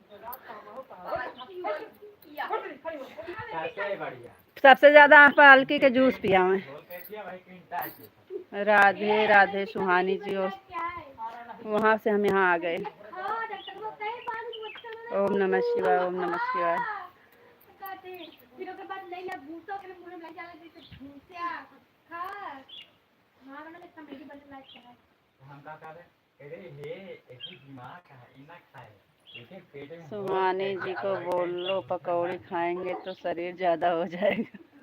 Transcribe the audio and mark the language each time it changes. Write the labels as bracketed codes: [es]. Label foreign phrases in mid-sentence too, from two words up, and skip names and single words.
[hi] सबसे ज्यादा आप पालकी के जूस पिया में। राधे राधे सुहानी जी। वहाँ से हम यहाँ आ गए। [sa] ओम नमः शिवाय ओम नमः शिवाय। [hi] सुहानी जी को बोलो पकौड़ी खाएंगे तो शरीर ज्यादा हो जाएगा।